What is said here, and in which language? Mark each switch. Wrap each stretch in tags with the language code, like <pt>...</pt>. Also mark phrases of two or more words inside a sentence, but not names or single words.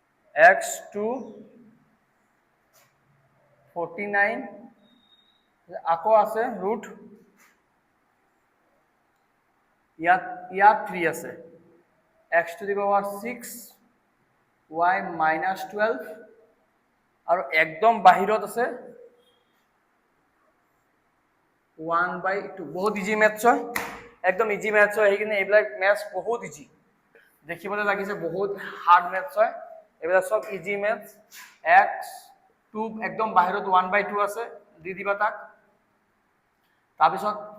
<as>x2 49 আকৌ আছে ৰুট ইয়াত 3 আছে</as> <en>x to the power 6 y minus 12</en> <as>আৰু একদম বাহিৰত আছে 1/2 বহুত</as> <en>easy maths</en> <as>হয় একদম</as> <en>easy maths</en> <as>হয় সেইকাৰণে এইবিলাক মেথছ বহুত ইজি দেখিবলৈ লাগিছে বহুত</as> <en>hard maths</en> <as>হয় এইবিলাক সব</as> <en>easy maths</en> <as>x2 একদম বাহিৰত 1/2 আছে দি দিবা তাক তাৰপিছত</as>